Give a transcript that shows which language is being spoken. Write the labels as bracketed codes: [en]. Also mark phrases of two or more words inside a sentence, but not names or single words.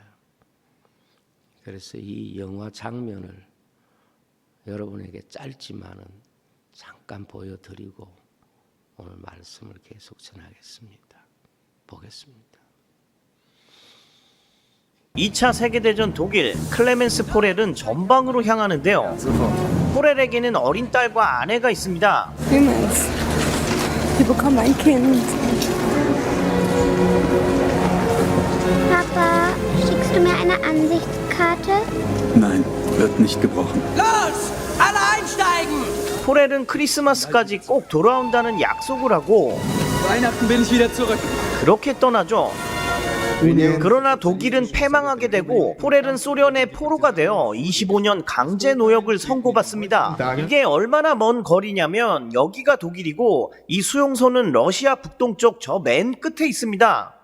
[ko] 그래서 이 영화 장면을 여러분에게 짧지만은 잠깐 보여드리고 오늘 말씀을 계속 전하겠습니다. 보겠습니다. 2차 세계대전 독일 클레멘스 포렐은 전방으로 향하는데요. 포렐에게는 어린 딸과 아내가 있습니다. [de] Clemens, wir bekommen ein Kind. Papa, schickst du mir eine Ansichtskarte? Nein, wird nicht gebrochen. Los! Alle einsteigen! [ko] 포렐은 크리스마스까지 꼭 돌아온다는 약속을 하고 [de] Weihnachten bin ich wieder zurück. [ko] 그렇게 떠나죠. 그러나 독일은 패망하게 되고 포렐은 소련의 포로가 되어 25년 강제 노역을 선고받습니다. 이게 얼마나 먼 거리냐면 여기가 독일이고 이 수용소는 러시아 북동쪽 저 맨 끝에 있습니다.